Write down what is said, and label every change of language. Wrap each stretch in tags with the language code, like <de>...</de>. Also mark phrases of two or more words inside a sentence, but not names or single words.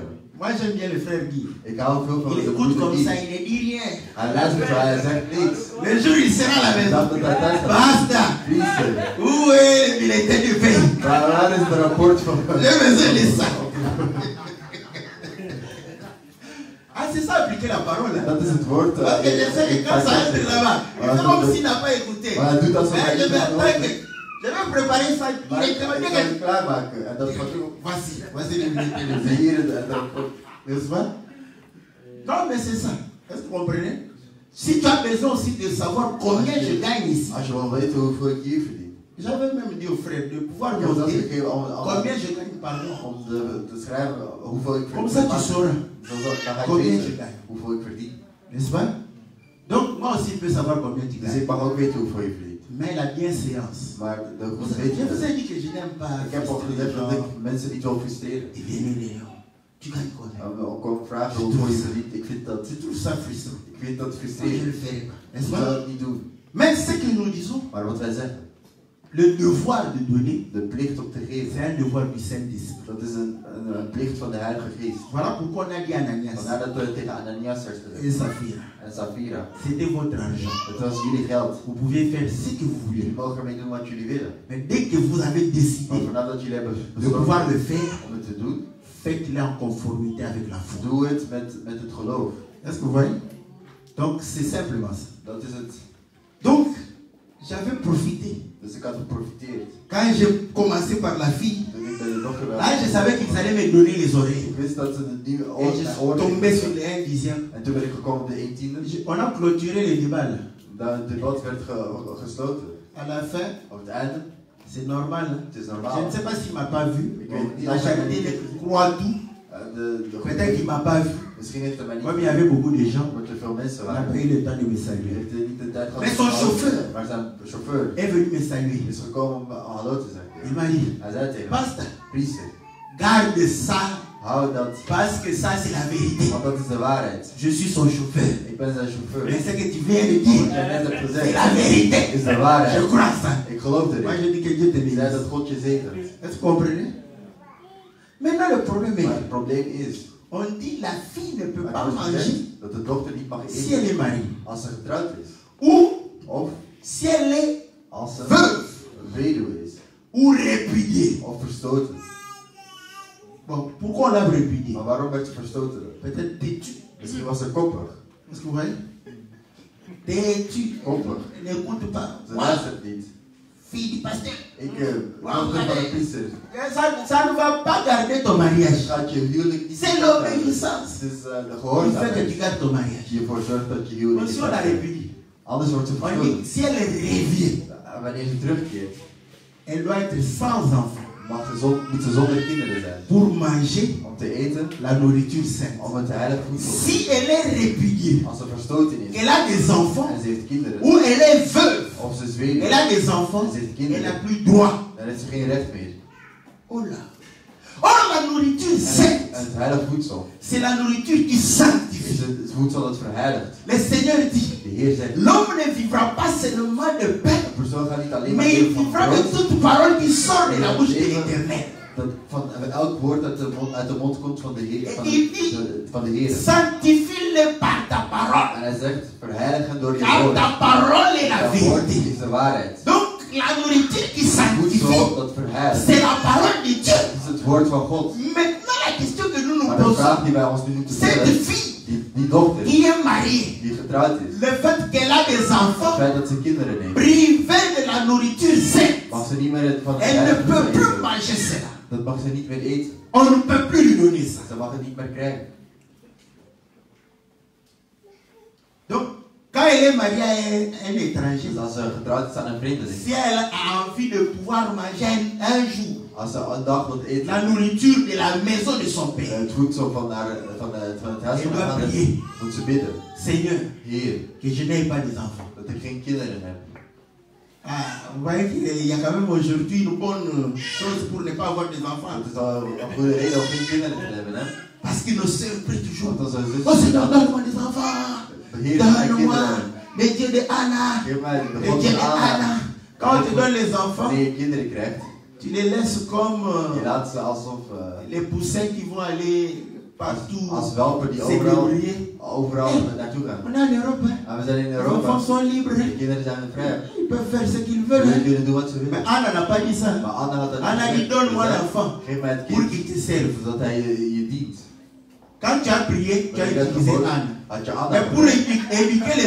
<fr>Moi, j'aime bien le frère Guy.</fr> <nl>Ik hou veel van</nl> <fr>Il</fr> <nl>de</nl> <fr>écoute</fr> <nl>broeder</nl> <fr>comme ça,</fr> <nl>Guy.</nl> <fr>il ne dit rien.</fr> <nl>Hij luistert wel, hij zegt niks.</nl> <fr>Le jour où il sera à la</fr> <nl>Dat</nl> <fr>maison.</fr> <nl>het hij thuis gaat. Basta. Priester.</nl> <fr>Où est le bulletin de paie?</fr> <nl>Waar is het rapport van?</nl> <fr>J'ai besoin de ça. Ah, c'est ça, appliquer la parole. Hein?</fr> <nl>Dat is het woord.</nl> <fr>Parce que je sais que quand ça entre là-bas, il fait comme s'il n'a pas écouté.</fr> <nl>Maar hij doet alsof</nl> <fr>Mais</fr> <nl>hij</nl> <fr>je</fr> <nl>niet</nl> <fr>vais</fr> <nl>aan</nl> <fr>attendre</fr> <nl>hoort.</nl> <fr>que- je vais préparer ça.</fr> <nl>Maar</nl> <fr>Il</fr> <nl>ik</nl> <fr>est</fr> <nl>kan</nl> <fr>très</fr> <nl>het klaarmaken. En dat gaat ook.</nl> <fr>Voici le bulletin de</fr> <nl>Dus</nl> <fr>paie.</fr> <nl>hier het rapport.</nl> <fr>N'est-ce pas? Non, mais c'est ça. Est-ce que vous comprenez? Si tu as besoin aussi de savoir combien je gagne ici,</fr> <nl>Als je wil weten hoeveel ik hier verdien.</nl> <fr>j'avais même dit aux frères de pouvoir</fr> <nl>Ik heb dat</nl> <fr>noter</fr> <nl>gegeven</nl> <fr>combien je gagne par mois.</fr> <nl>om te schrijven hoeveel ik</nl> <fr>Comme</fr> <nl>verdien.</nl> <fr>ça, tu sauras</fr> <nl>Dan ga ik</nl> <fr>combien je</fr> <nl>weten</nl> <fr>gagne.</fr> <nl>hoeveel ik verdien.</nl> <fr>N'est-ce pas? Donc, moi aussi, je peux savoir combien tu</fr> <nl>Dus</nl> <fr>gagnes.</fr> <nl>ik mag ook weten hoeveel je verdient.</nl> <fr>Mais la bienséance.</fr> <nl>Maar de</nl> <fr>Je</fr> <nl>goede</nl> <fr>vous ai</fr> <nl>weten.</nl> <fr>dit que je n'aime pas.</fr> <nl>Ik heb al gezegd dat ik mensen niet wil frustreren.</nl> <fr>Il est Léon. Tu gagnes quoi?</fr> <nl>Ook om vragen hoeveel je verdient. Ik vind dat,</nl> <fr>C'est tout ça frustrant.</fr> <nl>ik vind dat</nl> <fr>Je ne</fr> <nl>frustrerend.</nl> <fr>le ferai pas.</fr> <nl>Ik</nl> <fr>N'est-ce</fr> <nl>zou</nl> <fr>pas?</fr> <nl>dat niet doen.</nl> <fr>Même ce que nous disons,</fr> <nl>Maar wat wij zeggen,</nl> <fr>le devoir de donner,</fr> <nl>de plicht om te</nl> <fr>c'est</fr> <nl>geven,</nl> <fr>un devoir du Saint-Esprit.</fr> <nl>dat is een plicht van de Heilige Geest.</nl> <fr>Voilà pourquoi on a dit à Ananias</fr> <nl>Vandaar dat we tegen Ananias</nl> <fr>et</fr> <nl>zeggen</nl> <fr>Saphira,</fr> <nl>en Safira,</nl> <fr>c'était votre argent.</fr> <nl>het was jullie geld.</nl> <fr>Vous pouvez faire ce que vous</fr> <nl>Jullie</nl> <fr>voulez.</fr> <nl>mogen ermee doen wat jullie willen.</nl> <fr>Mais dès que vous avez</fr> <nl>Maar</nl> <fr>décidé</fr> <nl>vanaf dat jullie hebben</nl> <fr>de pouvoir</fr> <nl>besloten</nl> <fr>le faire,</fr> <nl>om het te doen,</nl> <fr>faites-le en conformité avec la foi.</fr> <nl>doe het met het geloof.</nl> <fr>Est-ce que vous voyez? Donc c'est simplement ça.</fr> <nl>Dat is het.</nl> <fr>Donc, j'avais profité.</fr> <nl>Dus ik had geprofiteerd.</nl> <fr>Quand j'ai commencé par la fille,</fr> <nl>Toen ik bij de dochter was,</nl> <fr>là je savais qu'ils allaient me donner les oreilles.</fr> <nl>ik wist dat ze de nieuwe</nl> <fr>Et</fr> <nl>oren</nl> <fr>je</fr> <nl>mijn</nl> <fr>suis</fr> <nl>oren</nl> <fr>tombé sur</fr> <nl>gingen.</nl> <fr>les 1 dixième.</fr> <nl>En toen ben ik gekomen op de 1/10.</nl> <fr>On a clôturé le débat là.</fr> <nl>Het debat werd gesloten.</nl> <fr>À la fin,</fr> <nl>Op het einde,</nl> <fr>c'est normal. Hein?</fr> <nl>het is</nl> <fr>Je</fr> <nl>normaal.</nl> <fr>ne sais pas s'il ne m'a pas vu.</fr> <nl>Ik weet niet</nl> <fr>La</fr> <nl>of hij me</nl> <fr>charité</fr> <nl>niet-</nl> <fr>croit tout. Peut-être qu'il ne m'a pas vu.</fr> <nl>Misschien heeft hij mij niet</nl> <fr>Comme il y avait beaucoup de gens,</fr> <nl>omdat er veel mensen</nl> <fr>on a</fr> <nl>waren.</nl> <fr>pas eu le temps de me</fr> <nl>Hij</nl> <fr>saluer.</fr> <nl>heeft niet de tijd gehad.</nl> <fr>Mais son chauffeur</fr> <nl>Maar zijn chauffeur</nl> <fr>est venu me saluer.</fr> <nl>is gekomen om hallo te zeggen.</nl> <fr>Il m'a dit,</fr> <nl>Hij zei tegen mij,</nl> <fr>Pasteur,</fr> <nl>priester,</nl> <fr>garde ça</fr> <nl>hou dat,</nl> <fr>parce que ça c'est la vérité.</fr> <nl>want dat is de waarheid.</nl> <fr>Je suis son chauffeur.</fr> <nl>Ik ben zijn chauffeur.</nl> <fr>Mais ce que tu viens de</fr> <nl>Wat</nl> <fr>dire,</fr> <nl>jij net hebt</nl> <fr>c'est</fr> <nl>gezegd,</nl> <fr>la vérité.</fr> <nl>is de waarheid.</nl> <fr>Je crois ça.</fr> <nl>Ik geloof</nl> <fr>Moi</fr> <nl>erin.</nl> <fr>je dis que Dieu te</fr> <nl>Ik zei</nl> <fr>bénisse.</fr> <nl>dat God je zegent.</nl> <fr>Est-ce que vous comprenez? Maintenant le problème</fr> <nl>Maar</nl> <fr>est,</fr> <nl>het probleem is,</nl> <fr>on dit la fille ne peut</fr> <nl>maar</nl> <fr>pas</fr> <nl>er wordt</nl> <fr>manger</fr> <nl>gezegd dat de dochter niet mag</nl> <fr>si elle</fr> <nl>eten</nl> <fr>est mariée.</fr> <nl>als ze getrouwd is.</nl> <fr>Ou</fr> <nl>Of</nl> <fr>si elle est</fr> <nl>als ze</nl> <fr>veuve</fr> <nl>weduwe is.</nl> <fr>ou répudiée.</fr> <nl>Of verstoten.</nl> <fr>Bon, pourquoi on l'a répudiée?</fr> <nl>Maar waarom werd ze verstoten?</nl> <fr>Peut-être têtue.</fr> <nl>Misschien was ze koppig.</nl> <fr>Est-ce que vous voyez? Têtue.</fr> <nl>Koppig.</nl> <fr>Elle n'écoute pas.</fr> <nl>Ze</nl> <fr>Moi,</fr> <nl>luistert niet.</nl> <fr>fille du pasteur.</fr> <nl>Ik, dochter van een priester.</nl> <fr>Ça ne va pas garder ton mariage.</fr> <nl>Gaat je huwelijk niet</nl> <fr>C'est l'obéissance</fr> <nl>Het is de</nl> <fr>qui fait que</fr> <nl>gehoorzaamheid</nl> <fr>tu gardes ton mariage.</fr> <nl>die ervoor zorgt dat je</nl> <fr>Mais</fr> <nl>huwelijk</nl> <fr>si</fr> <nl>niet</nl> <fr>on la</fr> <nl>gaat.</nl> <fr>répudie,</fr> <nl>Anders wordt ze</nl> <fr>on</fr> <nl>verstoten.</nl> <fr>dit si elle revient,</fr> <nl>Wanneer ze terugkeert,</nl> <fr>elle doit être sans enfant</fr> <nl>moet ze zonder kinderen zijn.</nl> <fr>pour manger</fr> <nl>Om te eten,</nl> <fr>la nourriture sainte.</fr> <nl>om het heilig voedsel te</nl> <fr>Si elle est répudiée,</fr> <nl>Als ze verstoten is</nl> <fr>qu'elle a des enfants,</fr> <nl>en ze heeft kinderen,</nl> <fr>ou elle est veuve,</fr> <nl>of ze is weduwe,</nl> <fr>elle a des enfants,</fr> <nl>ze heeft</nl> <fr>elle n'a</fr> <nl>kinderen,</nl> <fr>plus droit.</fr> <nl>dan heeft ze geen recht meer.</nl> <fr>Oh là. Or la nourriture sainte,</fr> <nl>En het heilig voedsel</nl> <fr>c'est la nourriture qui</fr> <nl>is</nl> <fr>sanctifie.</fr> <nl>het voedsel dat verheiligt.</nl> <fr>Le Seigneur dit,</fr> <nl>De Heer zegt,</nl> <fr>l'homme ne vivra pas seulement de pain,</fr> <nl>een persoon gaat niet alleen maar</nl> <fr>mais il</fr> <nl>leven van</nl> <fr>vivra de</fr> <nl>brood,</nl> <fr>toute parole qui sort de la bouche de l'Éternel.</fr> <nl>dat van elk woord uit de mond komt van de Heer. Van de Heer.</nl> <fr>Sanctifie-le par ta parole.</fr> <nl>En hij zegt, verheiligen door je</nl> <fr>Car</fr> <nl>woord.</nl> <fr>ta parole est la</fr> <nl>Dat woord</nl> <fr>vérité.</fr> <nl>is de waarheid.</nl> <fr>Donc la nourriture qui</fr> <nl>Het</nl> <fr>sanctifie,</fr> <nl>voedsel dat verheiligt.</nl> <fr>c'est la parole de Dieu.</fr> <nl>Het is het woord van God.</nl> <fr>Maintenant la question que nous nous</fr> <nl>Maar de</nl> <fr>posons,</fr> <nl>vraag die wij ons nu moeten</nl> <fr>cette</fr> <nl>stellen,</nl> <fr>fille</fr> <nl>die dochter</nl> <fr>qui est mariée,</fr> <nl>die getrouwd is,</nl> <fr>le fait qu'elle a des</fr> <nl>het</nl> <fr>enfants,</fr> <nl>feit dat ze kinderen neemt,</nl> <fr>privée de la nourriture sainte,</fr> <nl>mag ze niet meer van het</nl> <fr>elle ne</fr> <nl>heilige</nl> <fr>peut</fr> <nl>voedsel</nl> <fr>plus</fr> <nl>eten.</nl> <fr>manger cela.</fr> <nl>Dat mag ze niet meer eten.</nl> <fr>On ne peut plus lui donner ça.</fr> <nl>Ze mag het niet meer krijgen.</nl> <fr>Donc, quand elle est mariée à un étranger,</fr> <nl>Dus als ze getrouwd is aan een vreemdeling,</nl> <fr>si elle a envie de pouvoir manger un jour</fr> <nl>als ze een dag wilt eten,</nl> <fr>la nourriture de la maison de son père,</fr> <nl>het voedsel van het huis van haar vader, moet ze bidden.</nl> <fr>Seigneur,</fr> <nl>Heer,</nl> <fr>que je n'ai pas des enfants.</fr> <nl>dat ik geen kinderen heb.</nl> <fr>Ah, vous voyez qu'il y a quand même aujourd'hui une bonne chose pour ne pas avoir des enfants.</fr> <nl>Dat is al een goede reden om geen kinderen te hebben, hè?</nl> <fr>Parce que nos sœurs prient toujours.</fr> <nl>Want onze zus,</nl> <fr>Oh Seigneur, donne-moi des enfants.</fr> <nl>Heer, mijn</nl> <fr>Donne-moi</fr> <nl>kinderen.</nl> <fr>les dieux de Anna.</fr> <nl>Geef mij de</nl> <fr>Les</fr> <nl>God</nl> <fr>dieux</fr> <nl>van</nl> <fr>de Anna.</fr> <nl>Anna.</nl> <fr>Quand on te donne les enfants,</fr> <nl>Wanneer je kinderen krijgt,</nl> <fr>tu les laisses comme</fr> <nl>je laat ze alsof</nl> <fr>les poussins qui vont aller partout</fr> <nl>als welpen die</nl> <fr>se débrouiller.</fr> <nl>overal naartoe gaan.</nl> <fr>On est en Europe. Hein.</fr> <nl>Maar we zijn in</nl> <fr>Les</fr> <nl>Europa.</nl> <fr>enfants sont libres.</fr> <nl>De kinderen zijn vrij.</nl> <fr>Ils peuvent faire ce qu'ils veulent.</fr> <nl>Ze</nl> <fr>Hein.</fr> <nl>kunnen doen wat ze</nl> <fr>Mais</fr> <nl>willen.</nl> <fr>Anna n'a pas dit ça.</fr> <nl>Maar Anna had dat</nl> <fr>Anna</fr> <nl>niet</nl> <fr>dit,</fr> <nl>gezegd.</nl> <fr>donne-moi</fr> <nl>Ze zei,</nl> <fr>l'enfant</fr> <nl>geef mij het</nl> <fr>pour</fr> <nl>kind,</nl> <fr>qu'il te serve.</fr> <nl>zodat hij je dient.</nl> <fr>Quand tu as prié, tu as</fr> <nl>Wanneer je dat</nl> <fr>utilisé</fr> <nl>gehoord,</nl> <fr>Anna.</fr> <nl>had je Anna</nl> <fr>Mais pour éduquer les</fr>